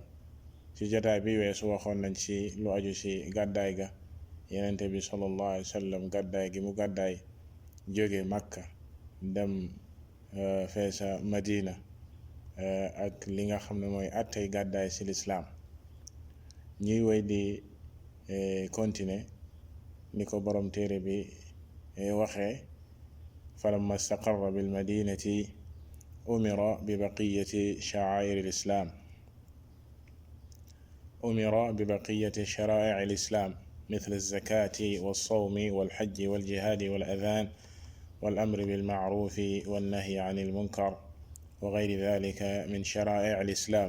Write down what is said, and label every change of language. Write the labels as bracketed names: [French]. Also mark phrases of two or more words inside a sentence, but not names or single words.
[Wolof] si jotaay bi weesu waxoon nañ si lu aju si gàddaay ga, yonente bi [Arabic] صلى الله عليه وسلم [Wolof] gàddaay gi mu gàddaay jóge Makka dem feesa Madina, ak li nga xam ne mooy attey gàddaay si lislaam. ñuy woy di continuer ni ko borom téere bi waxee: [Arabic] فلما استقر بالمدينة أمر ببقية شعائر الإسلام شرائع الإسلام مثل الزكاة والصوم والحج والجهاد والأذان والأمر بالمعروف والنهي عن المنكر وغير ذلك من شرائع الإسلام.